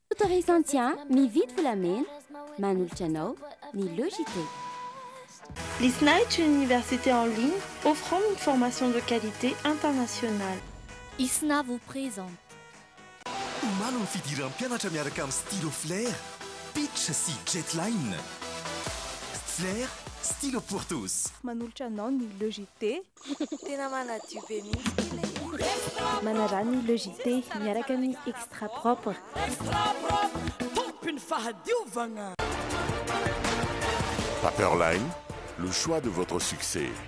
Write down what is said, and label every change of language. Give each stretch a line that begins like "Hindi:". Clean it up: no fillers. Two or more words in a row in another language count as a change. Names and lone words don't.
Malagasy: intéressant mividy volamena manolotra anao ny Logité.
French: L'ISNA est une université en ligne offrant une formation de qualité internationale. ISNA vous présente.
Malagasy: Manao ny fidiram-pianatra miaraka amin'ny stylo Flair, Pitch sy Jetline.
French: Flair, stylo pour tous.
Malagasy: Manolotra anao ny Logité. Tena manadio be mihitsy. Manarà ny Logité miaraka amin'ny
French: extra propre.
Malagasy: Tompiny fahadiovagna.
French: Paperline, le choix de votre succès.